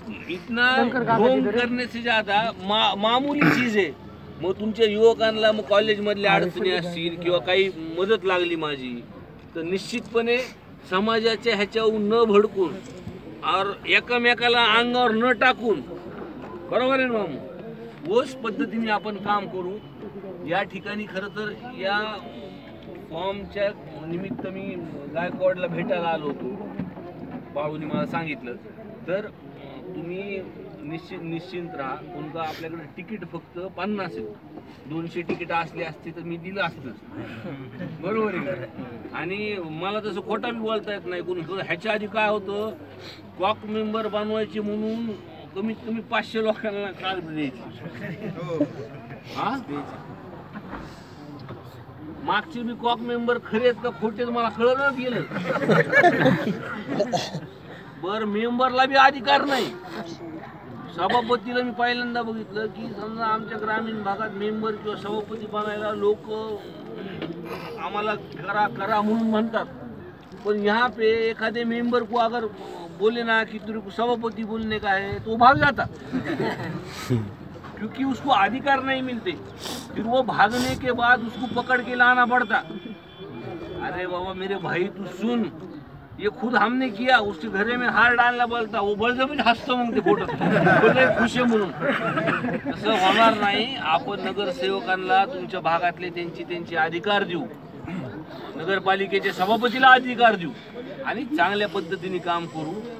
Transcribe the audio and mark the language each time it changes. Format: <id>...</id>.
<hi>इतना ढोंग करने से ज्यादा मामूली चीज आहे।</hi> <mr>मग तुमच्या युवकांना मग कॉलेज मधल्या अडचणी असतील किंवा काही मदत लागली माझी तर निश्चितपणे समाजाच्या ह्याच्यावरून न भडकून और एकमेकाला अंगावर न टाकून, बरोबर आहे ना मामू, ओच पद्धतीने आपण काम करू। या ठिकाणी खरं तर या फॉर्मच्या निमित्त मी गायकवाडला भेटायला आलो होतो, बाळूने मला सांगितलं। तर तुम्ही निश्चिंत राहा, तुमचा आपल्याकडे तिकीट फक्त 50 आहे, 200 तिकीट असली असती तर मी दिलं असतं, बरोबर आहे? आणि मला तसं खोटा बी बोलता येत नाही कोणी। ह्याच्या आधी काय होतं, कॉक मेंबर बनवायचे म्हणून कमीत कमी 500 लोकांना कागद द्यायची। हा, मागचे बी कॉक मेंबर खरे आहेत का खोटे मला कळलं गेलं। बर, मेंबरला बी अधिकार नाही। सभापतीला मी पहिल्यांदा बघितलं की समजा आमच्या ग्रामीण भागात मेंबर किंवा सभापती बनायला लोक आम्हाला करा करा म्हणून म्हणतात,</mr> <hi>पण यहाँ पे एखादे मेंबर को अगर बोले ना कि तेरे को सभापति बोलने का है तो भाग जाता क्योंकि उसको अधिकार नहीं मिलते। फिर वो भागने के बाद उसको पकड़ के लाना पड़ता। अरे बाबा मेरे भाई तू सुन, ये खुद हमने किया, उसके घरे में हार डालना बोलता, वो</hi> <mr>बळजबरी हसतो मग ते फोटो बोलले खुश आहे म्हणून। तसं होणार नाही। आपण नगरसेवकांना तुमच्या भागातले त्यांचे अधिकार देऊ, नगरपालिकेच्या सभापतीला अधिकार देऊ आणि चांगल्या पद्धतीने काम करू।</mr>